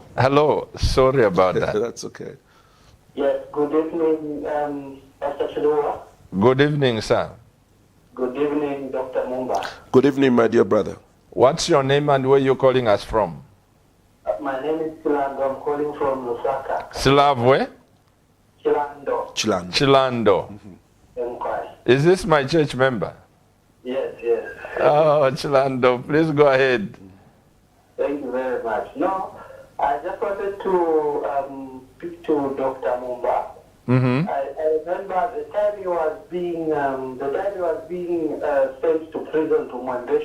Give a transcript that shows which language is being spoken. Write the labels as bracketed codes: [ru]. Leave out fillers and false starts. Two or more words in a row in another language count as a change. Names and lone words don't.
[en] Hello, sorry about that. That's okay. Yes, good evening, Pastor Chilua. Good evening, sir. Good evening, Dr. MUMBA. Good evening, my dear brother. What's your name and where you calling us from? My name is Chilando. I'm calling from Lusaka. Slavwe? Chilando. Chilando. Is this my church member? Yes. Oh, Chilando, please go ahead. Thank you very much. No, I just wanted to speak to Dr. MUMBA. I remember the time he was being sent to prison to Mwandeshi.